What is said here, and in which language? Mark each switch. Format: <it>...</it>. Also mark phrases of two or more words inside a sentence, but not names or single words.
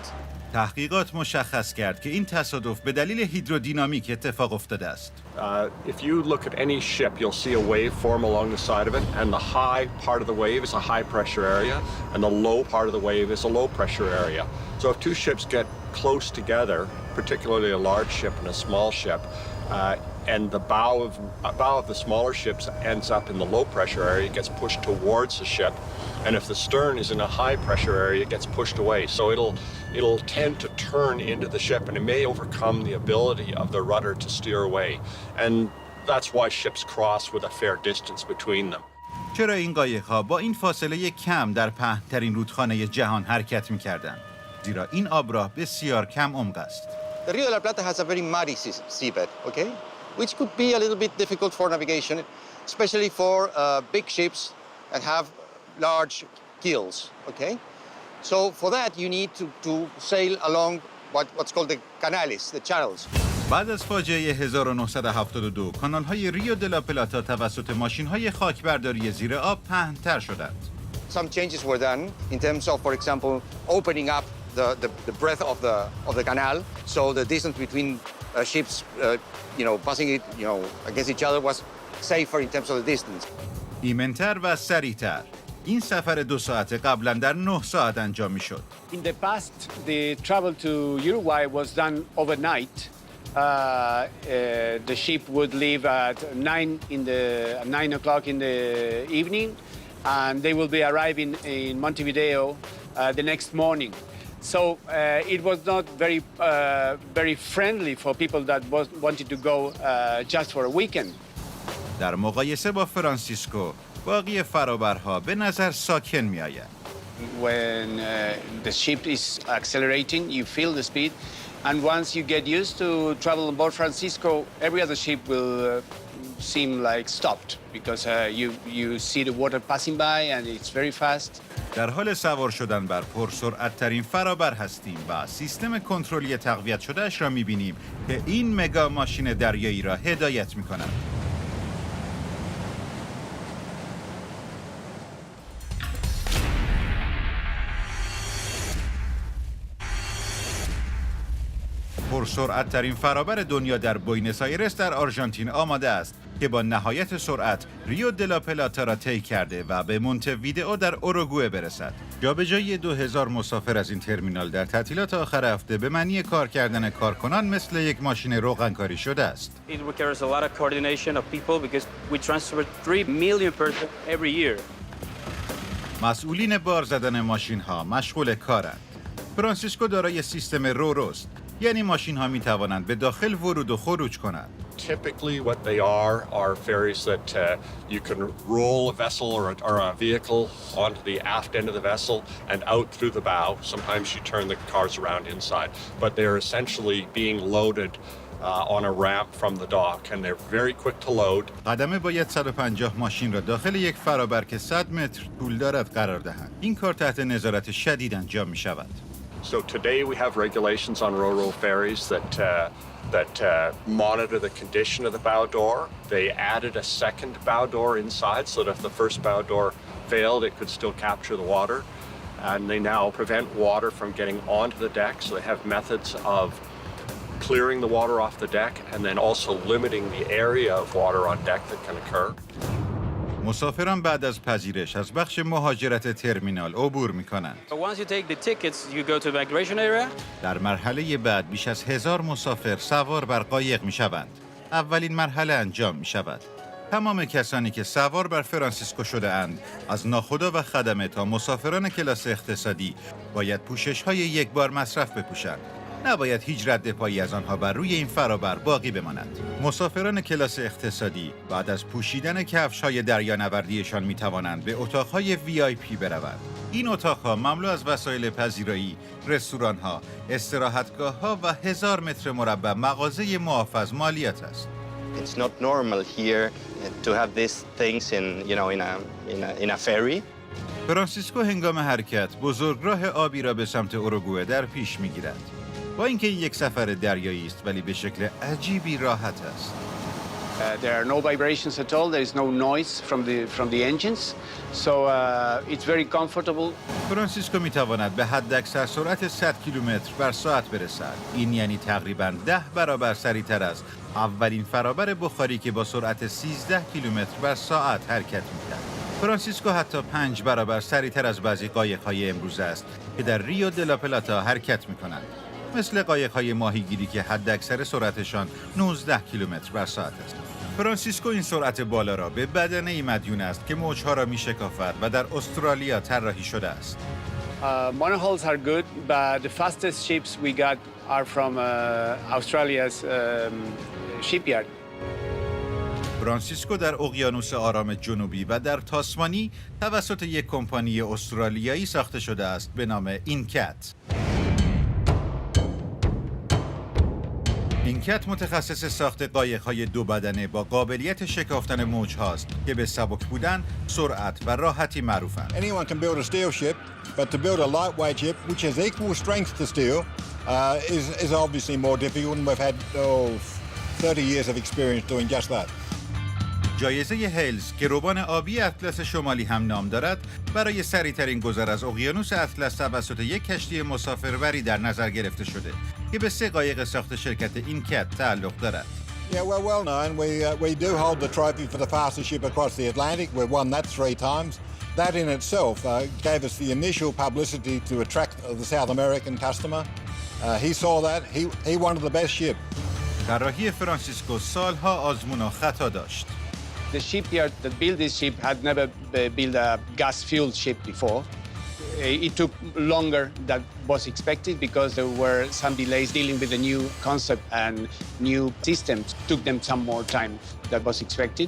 <fa>تحقیقات مشخص کرد که این تصادف به دلیل هیدرودینامیک اتفاق افتاده است.</fa> <en>If you look at any ship, you'll see a wave form along the side of it, and the high part of the wave is a high pressure area, and the low part of the wave is a low pressure area. So if two ships get close together, particularly a large ship and a small ship, and the bow of the smaller ships ends up in the low pressure area, it gets pushed towards the ship. And if the stern is in a high pressure area, it gets pushed away. So it'll tend to turn into the ship, and it may overcome the ability of the rudder to steer away. And that's why ships cross with a fair distance between them.</en> <fa>چرا این قایق‌ها با این فاصله کم در پهن‌ترین رودخانه جهان حرکت می‌کردند؟ زیرا این آبراه بسیار کم عمق است.</fa> <en>The Rio de la Plata has a very muddy seabed, okay? Which could be a little bit difficult for navigation, especially for big ships that have large keels, okay? So for that you need to sail along what's called the canales, the channels.</en> <fa>بعد از فاجعه 1972 کانال‌های ریو دلا پلاتا توسط ماشین‌های خاکبرداری زیر آب پهن‌تر شدند.</fa> <en>some changes were done in terms of, for example, opening up the breadth of the canal, so the distance between ships, passing it, against each other was safer in terms of the distance.</en> <fa>ایمن‌تر و سریع‌تر. این سفر 2 ساعته قبلا در 9 ساعت انجام می‌شد.</fa> <en>In the past, the travel to Uruguay was done overnight. The ship would leave at 9 o'clock in the evening, and they will be arriving in Montevideo the next morning. So it was not very friendly for people that wanted to go just for a weekend.</en> <fa>در مقایسه با فرانسیسکو، باقی فرابرها به نظر ساکن می‌آید.</fa> <en>When the ship is accelerating, you feel the speed, and once you get used to travel on board Francisco, every other ship will seem like stopped because you see the water passing by and it's very fast.</en> <fa>در حال سوار شدن بر پرسرعت‌ترین فرابر هستیم و سیستم کنترلی تقویت شده‌اش را می‌بینیم که این مگا ماشین دریایی را هدایت می‌کند. پرسرعت ترین فرابر دنیا در بوینس آیرس در آرژانتین آماده است که با نهایت سرعت ریو دلا پلاتا را طی کرده و به مونته‌ویدئو در اوروگوئه برسد. جابجایی 2000 مسافر از این ترمینال در تعطیلات آخر هفته به معنی کار کردن کارکنان مثل یک ماشین روغنکاری شده است.</fa> <en>It requires a lot of coordination of people because we transfer 3 million persons every year.</en> <fa>مسئولین بار زدن ماشین‌ها مشغول کارند. فرانسیسکو دارای سیستم روروست، یعنی ماشین‌ها می‌توانند به داخل ورود و خروج کنند.</fa> <en>Typically what they are ferries that you can roll a vessel or a vehicle onto the aft end of the vessel and out through the bow. Sometimes you turn the cars around inside, but they're essentially being loaded on a ramp from the dock and they're very quick to load.</en> <fa>قدمه باید 150 ماشین را داخل یک فرابر که 100 متر طول دارد قرار دهند. این کار تحت نظارت شدید انجام می‌شود.</fa> <en>So today we have regulations on ro-ro ferries that monitor the condition of the bow door. They added a second bow door inside so that if the first bow door failed, it could still capture the water. And they now prevent water from getting onto the deck, so they have methods of clearing the water off the deck and then also limiting the area of water on deck that can occur.</en> <fa>مسافران بعد از پذیرش از بخش مهاجرت ترمینال عبور می‌کنند.</fa> <en>Once you take the tickets, you go to evacuation area.</en> <fa>در مرحله بعد بیش از 1000 مسافر سوار بر قایق می‌شوند. اولین مرحله انجام می‌شود. تمام کسانی که سوار بر فرانسیسکو شده اند، از ناخدا و خدمه تا مسافران کلاس اقتصادی، باید پوشش‌های یک بار مصرف بپوشند. نباید هیچ رد پایی از آنها بر روی این فرابر باقی بماند. مسافران کلاس اقتصادی بعد از پوشیدن کفش‌های دریانوردیشان می‌توانند به اتاق‌های VIP بروند. این اتاق‌ها مملو از وسایل پذیرایی، رستوران‌ها، استراحتگاه‌ها و 1000 متر مربع مغازه معاف از مالیات است.</fa> <en>It's not normal here to have these things in a ferry.</en> <fa>فرانسیسکو هنگام حرکت بزرگراه آبی را به سمت اوروگوئه در پیش می‌گیرد. با اینکه یک سفر دریایی است ولی به شکل عجیبی راحت است.</fa> <en>There are no vibrations at all. There is no noise from the engines, so it's very comfortable.</en> <fa>فرانسیسکو می‌تواند به حداکثر سرعت 100 کیلومتر بر ساعت برسد. این یعنی تقریباً 10 برابر سریعتر از اولین فرابر بخاری که با سرعت 13 کیلومتر بر ساعت حرکت می‌کرد. فرانسیسکو حتی 5 برابر سریعتر از بعضی قایق‌های امروزه است که در ریو دلا پلاتا حرکت می‌کنند. مثل قایق‌های ماهیگیری که حداکثر سرعتشان 19 کیلومتر بر ساعت است. فرانسیسکو این سرعت بالا را به بدنه‌ای مدیون است که موج‌ها را می‌شکافد و در استرالیا طراحی شده است.</fa> <en>Monohulls are good, but the fastest ships we got are from Australia's shipyard.</en> <fa>فرانسیسکو در اقیانوس آرام جنوبی و در تاسمانی توسط یک کمپانی استرالیایی ساخته شده است به نام اینکت. اینکت متخصص ساخت قایق‌های 2 بدنه با قابلیت شکافتن موج‌هاست که به سبک بودن، سرعت و راحتی معروفند.</fa> <en>Anyone can build a steel ship, but to build a lightweight ship which has equal strength to steel is obviously more difficult, and we've had 30 years of experience doing just that.</en> <fa>جایزه هیلز که ربان آبی اطلس شمالی هم نام دارد، برای سریعترین گذر از اقیانوس اطلس توسط یک کشتی مسافربری در نظر گرفته شده که به 3 قایق ساخت شرکت اینکت تعلق دارد.</fa> <en>Yeah, we're well known. We do hold the trophy for the fastest ship across the Atlantic. We've won that 3 times. That in itself gave us the initial publicity to attract the South American customer. He saw that. He wanted the best ship.</en> <fa>طراحی فرانسیسکو سالها آزمون و خطا داشت.</fa> <en>The shipyard that built this ship had never built a gas-fueled ship before. It took longer than was expected because there were some delays dealing with the new concept and new systems. It took them some more time than was expected.</en>